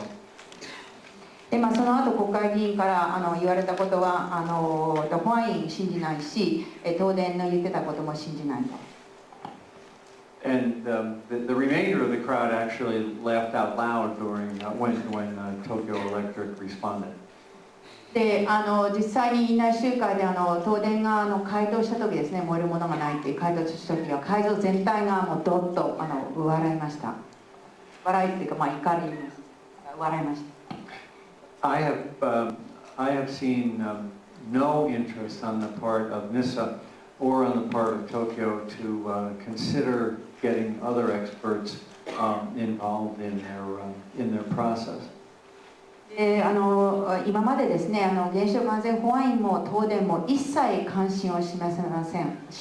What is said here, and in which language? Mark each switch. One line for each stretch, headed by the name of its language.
English: So.
Japanese: でその後国会議員から言われたことは保安員信じないし東電の言ってたことも信じないと。
English: And the remainder of the crowd actually laughed out loud during when Tokyo Electric responded.
Japanese: で実際に院内集会で東電が回答した時ですね、燃えるものがないっていう回答した時は会場全体がもうどっと笑いました。笑いっていうか怒り笑いました。
English: I have seen no interest on the part of NISA or on the part of Tokyo to consider getting other experts involved in their process.
Japanese: 今までですね、原子力安全保安院も東電も一切関心を示しません。